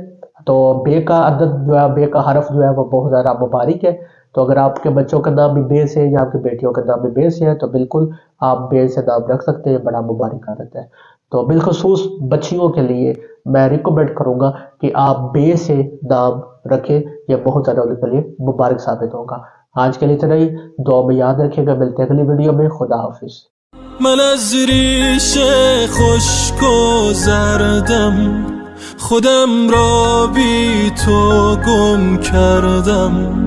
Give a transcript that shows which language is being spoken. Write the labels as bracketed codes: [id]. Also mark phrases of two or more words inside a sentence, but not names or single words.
[ur] تو بے کا عدد جو ہے، بے کا حرف جو ہے وہ بہت زیادہ مبارک ہے، تو اگر آپ کے بچوں کا نام بھی بے سے یا آپ کی بیٹیوں کا نام بھی بے سے ہے تو بالکل آپ بے سے نام رکھ سکتے ہیں، بڑا مبارک عادت ہے۔ تو بالخصوص بچیوں کے لیے میں ریکمینڈ کروں گا کہ آپ بے سے نام رکھیں، یہ بہت زیادہ ان کے لیے مبارک ثابت ہوگا۔ آج کے لیے اتنا ہی، دعا میں یاد رکھیے گا، ملتے ہیں اگلی ویڈیو میں، خدا حافظ۔ [fa] من از ریش خشک و زردم خودم را بی تو گم کردم